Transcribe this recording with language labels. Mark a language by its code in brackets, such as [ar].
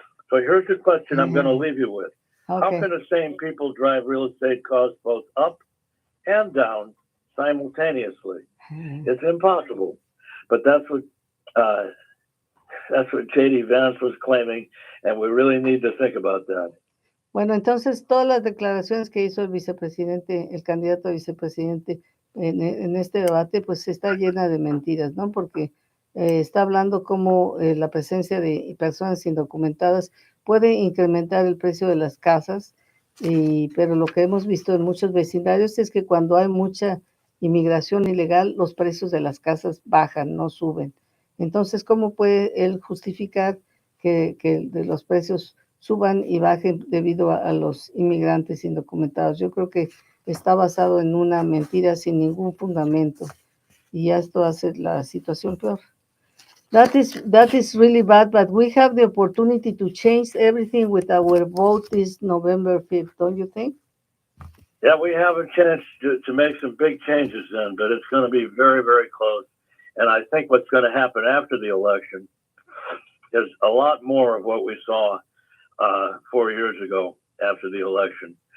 [en] So here's the question I'm going to leave you with. Okay. How can the same people drive real estate costs both up and down simultaneously? It's impossible. But that's what J.D. Vance was claiming, and we really need to think about that. [es] Bueno, entonces todas las declaraciones que hizo el vicepresidente, el candidato a vicepresidente en este debate, pues está llena de mentiras, ¿no? Porque está hablando cómo la presencia de personas indocumentadas puede incrementar el precio de las casas, pero lo que hemos visto en muchos vecindarios es que cuando hay mucha inmigración ilegal, los precios de las casas bajan, no suben. Entonces, ¿cómo puede él justificar que los precios suban y bajen debido a los inmigrantes indocumentados? Yo creo que está basado en una mentira sin ningún fundamento y esto hace la situación peor. [en] That is really bad, but we have the opportunity to change everything with our vote this November 5th, don't you think? Yeah, we have a chance to make some big changes then, but it's going to be very, very close. And I think what's going to happen after the election is a lot more of what we saw 4 years ago after the election.